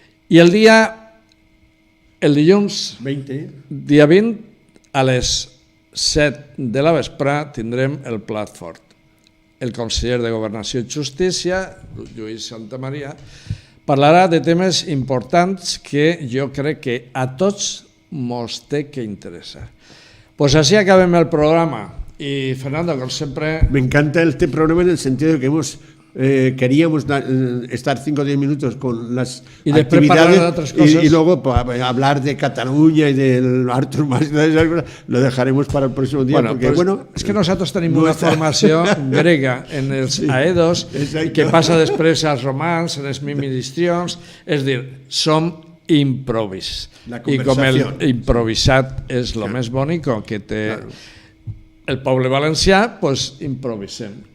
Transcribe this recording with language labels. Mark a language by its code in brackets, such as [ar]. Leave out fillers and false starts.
[ca] I el dilluns, dia 20, a les 7 de la vesprà, tindrem el plat fort. El conseller de Governació i Justícia, Lluís Santamaria, parlarà de temes importants que jo crec que a tots mos té que interessar. [es] Pues así [ca] acabem el programa. [es] Y Fernando, como siempre... Me encanta este programa en el sentido de que queríamos estar 5 o 10 minutos con las actividades y luego hablar de Cataluña y del Artur Mas, lo dejaremos para el próximo día. Es que nosotros tenemos una formación grega [ca] en els aedos que passa després als romans, en les ministrions, és dir, som improvis. I com el improvisat és el més bonic que té el poble valencià, doncs improvisem.